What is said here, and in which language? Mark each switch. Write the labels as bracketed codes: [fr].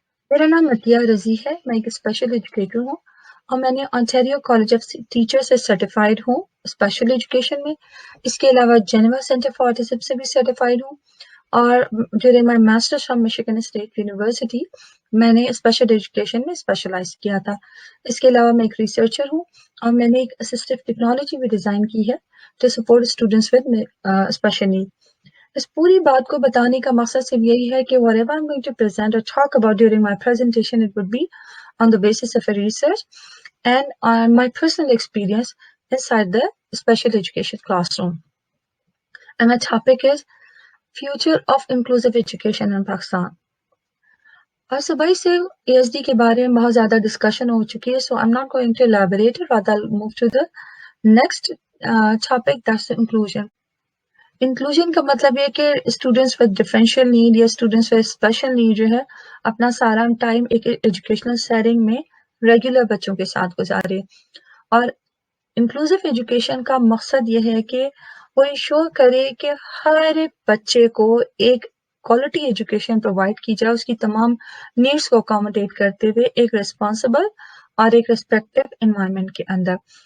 [ur] میرا نام عطیہ رضی ہے، میں ایک اسپیشل ایجوکیٹر ہوں اور میں نے آنٹیریو کالج آف ٹیچر سے سرٹیفائڈ ہوں اسپیشل ایجوکیشن میں۔ اس کے علاوہ جنیوا سینٹر فار آٹزم سے بھی سرٹیفائڈ ہوں، اور [en] during my masters from Michigan State University [ur] میں نے اسپیشل ایجوکیشن میں اسپیشلائز کیا تھا۔ اس کے علاوہ میں ایک ریسرچر ہوں اور میں نے ایک اسسٹیو ٹیکنالوجی بھی ڈیزائن کی ہے [en] To support students with special need. [ur] اس پوری بات کو بتانے کا مقصد صرف یہی ہے کہ [en] whatever I'm going to present or talk about during my presentation, it would be on the basis of a research and on my personal experience inside the special education classroom. And my topic is Future of Inclusive Education in Pakistan. [ur] اور صبح سے A S D کے بارے میں بہت زیادہ discussion ہو چکی ہے، سو [en] I'm not going to elaborate it, rather I'll move to the next topic, that's the inclusion. [ur] Inclusion کا مطلب یہ کہ اسٹوڈینٹس ود ڈفرینشیل نیڈ یا اسٹوڈینٹس ود اسپیشل نیڈ جو ہے اپنا سارا ٹائم ایک ایجوکیشنل سیٹنگ میں ریگولر بچوں کے ساتھ گزارے۔ اور انکلوزیو ایجوکیشن کا مقصد یہ ہے کہ وہ انشور کرے کہ ہر بچے کو ایک کوالٹی ایجوکیشن پرووائڈ کی جائے، اس کی تمام نیڈس کو اکاموڈیٹ کرتے ہوئے ایک ریسپانسبل اور ایک ریسپیکٹو انوائرمنٹ کے اندر۔